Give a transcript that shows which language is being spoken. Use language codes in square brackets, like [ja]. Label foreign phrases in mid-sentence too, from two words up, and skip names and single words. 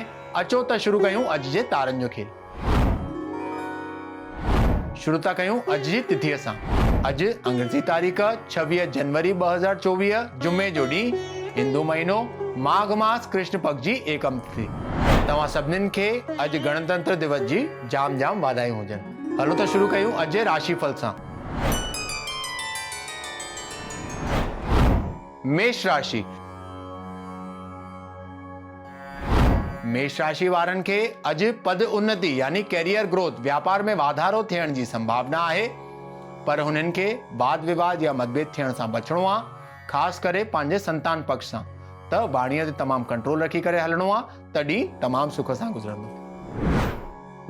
[sd] अचो त शुरू कयूं अॼु जे तारनि जो खेल। शुरू था कयूं अॼु जी तिथीअ सां। अॼु अंग्रेजी तारीख़ 26 जनवरी 2024 जुमे जो ॾींहुं, हिंदू महीनो माघ मास कृष्ण पक्ष जी एकम तिथि। तव्हां सभिनीनि खे अॼु गणतंत्र दिवस जी जाम जाम वाधायूं हुजनि। हलो त शुरू कयूं अॼु जे राशिफल सां। मेष राशि। मेष राशि वारनि खे अॼु पद उन्नति यानी [en] career growth, [sd] व्यापार में वाधारो थियण जी संभावना आहे, पर हुननि खे वाद विवाद या मतभेद थियण सां बचणो आहे, ख़ासि करे पंहिंजे संतान पक्ष सां। त वाणीअ ते तमामु कंट्रोल रखी करे हलणो आहे, तॾहिं तमामु सुख सां गुज़रंदो।